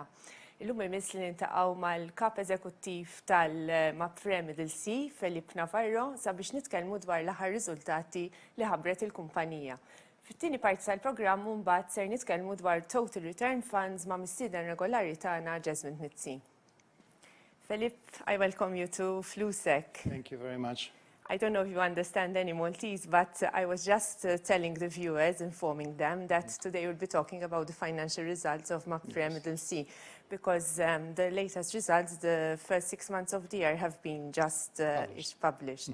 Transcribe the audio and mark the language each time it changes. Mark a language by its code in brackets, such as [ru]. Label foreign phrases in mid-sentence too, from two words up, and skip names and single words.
[mt] Illum imiss li nintaqgħu mal-kap eżekuttiv tal-MAPFRE Middlesea, Felipe Navarro, sabiex nitkellmu dwar l-aħħar riżultati li ħabbret il-kumpanija. Fit-tieni parti tal-programm mbagħad ser nitkellmu dwar Total Return Funds ma' mistieden regolari tagħna Jasmine Mitzi. [en] Felipe, I welcome you to Flusek. Thank you very much. I don't know if you understand any Maltese, but I was just telling the viewers, informing them that today we'll be talking about the financial results of MAPFRE Middlesea, because the latest results, the first 6 months of the year, have been just published.